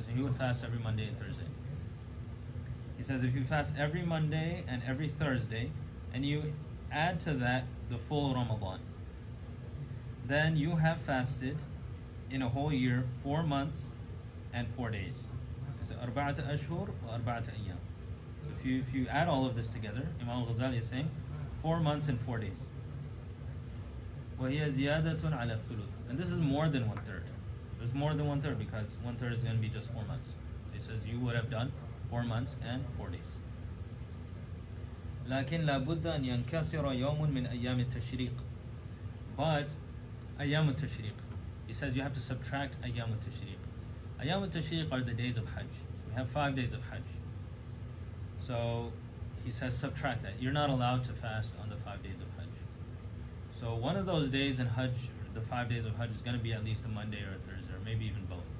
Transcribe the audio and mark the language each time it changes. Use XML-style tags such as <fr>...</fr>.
<en>He would fast every Monday and Thursday. He says, if you fast every Monday and every Thursday, and you add to that the full Ramadan, then you have fasted in a whole year 4 months and 4 days. It's 4</en> <ar>أشهر و4 أيام.</ar> <en>So if you add all of this together, Imam al-Ghazālī is saying 4 months and 4 days.</en> <ar>وهي زيادة على الثلث.</ar> <en>And this is more than 1/3. There's more than 1/3 because 1/3 is going to be just 4 months. He says you would have done 4 months and 4 days.</en> <ar>لكن لابد أن ينكسر يوم من أيام التشريق.</ar> <en>But أيام التشريق, he says you have to subtract أيام التشريق. أيام التشريق are the days of Hajj. We have 5 days of Hajj. So he says subtract that. You're not allowed to fast on the 5 days of Hajj. So one of those days in Hajj, the 5 days of Hajj, is going to be at least a Monday or a Thursday, or maybe even both.</en>